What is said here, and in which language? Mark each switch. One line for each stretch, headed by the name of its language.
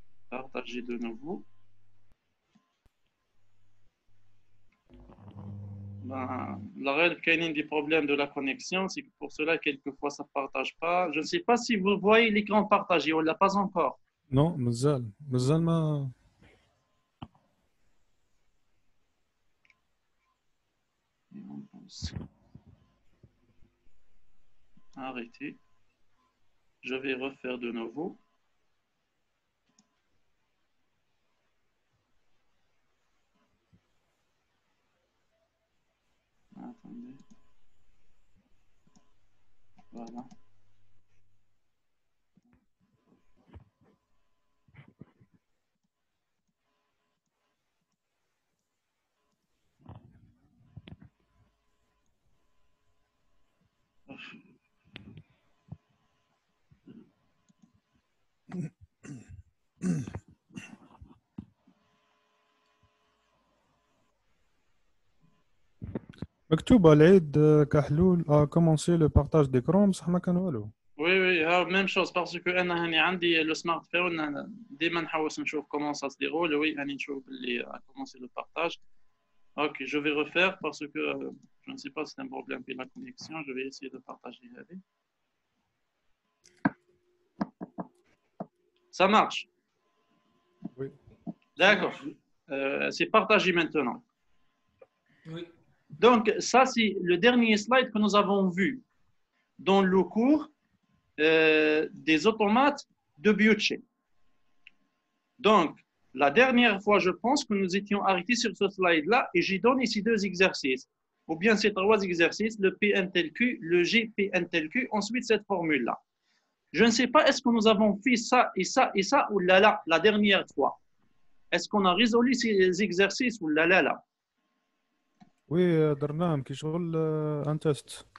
French: Partager de nouveau. La règle qu'il y a des problèmes de la connexion, c'est que pour cela, quelquefois, ça ne partage pas. Je ne sais pas si vous voyez l'écran partagé, on ne l'a pas encore.
Arabic: Non, مازال ما
French: Arrêtez. Je vais refaire de nouveau. Attendez. Voilà.
Arabic: مكتوب على العيد كحلول
French: commencer le partage d'écran
Arabic: بصح ما كان والو.
French: Oui, oui, même chose parce que
Arabic: أنا هني عندي
French: le smartphone
Arabic: ديما نحوس نشوف
French: comment ça se déroule. Oui,
Arabic: هني نشوف اللي
French: a commencé le partage. Ok, je vais refaire parce que je ne sais pas si c'est un problème avec la connexion. Je vais essayer de partager avec. Ça marche. Oui. D'accord. C'est partagé maintenant. Oui. Donc, ça, c'est le dernier slide que nous avons vu dans le cours des automates de Biochet. Donc, la dernière fois, je pense que nous étions arrêtés sur ce slide-là et j'ai donné ici deux exercices. Ou bien ces trois exercices, le PN tel Q, le GPN tel Q, ensuite cette formule-là. Je ne sais pas, est-ce que nous avons fait ça et ça et ça ou là là, la dernière fois? Est-ce qu'on a résolu ces exercices ou là là là?
Arabic: Oui درناهم كي شغل
French: un test.